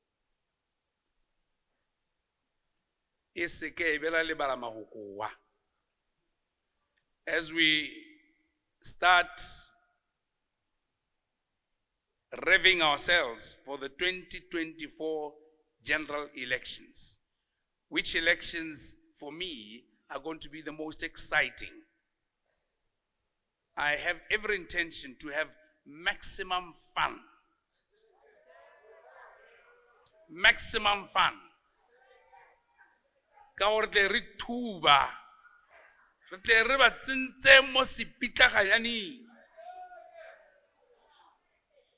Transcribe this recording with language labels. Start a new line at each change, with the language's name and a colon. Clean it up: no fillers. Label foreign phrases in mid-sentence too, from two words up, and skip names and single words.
English: As we start revving ourselves for the 2024 general elections, which elections for me are going to be the most exciting. I have every intention to have maximum fun. Maximum fun.
Tswana: Ka gore tle re thuba, re tle re ba tsentse mo sepitlaganyaneng.